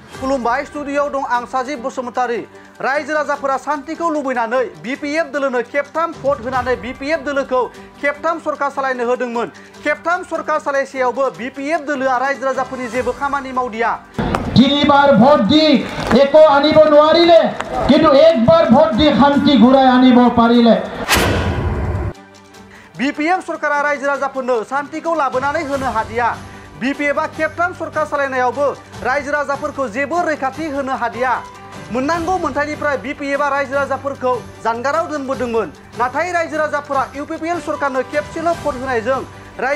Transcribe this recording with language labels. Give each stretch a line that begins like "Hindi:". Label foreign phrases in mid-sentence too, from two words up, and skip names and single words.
Bodo: खुलुमबाय स्टुडिय'आव दं आं साजिब बसुमतारी रायजो राजाफोरा शान्तिखौ लुबैनानै बिपिएफ दोलोनो खेबथाम भट होनानै बिपिएफ दोलोखौ खेबथाम सरकार सालायनो होदोंमोन खेबथाम सरकार सालायसेयावबो बिपिएफ दोलोआ रायजो राजाफोरनि जेबो खामानि मावदिया
Assamese: তিনিবাৰ ভোট দি একো আনিব নোৱাৰিলে কিন্তু একবাৰ ভোট দি শান্তি ঘূৰাই আনিব পাৰিলে
Bodo: बिपिएफ सरकारा रायजो राजाफोरनो शान्तिखौ लाबोनानै होनो हादिया बिपिएफआ खेबथाम सरकार सालायनायावबो रायजो राजाफोरखौ जेबो रैखाथि होनो हादिया मोननांगौ मोनथायनिफ्राय बिपिएफआ रायजो राजाफोरखौ जानगाराव दोनबोदोंमोन नाथाय रायजो राजाफोरा इउपिपिएल सरकारनो खेबसेल' भट होनायजों रायजो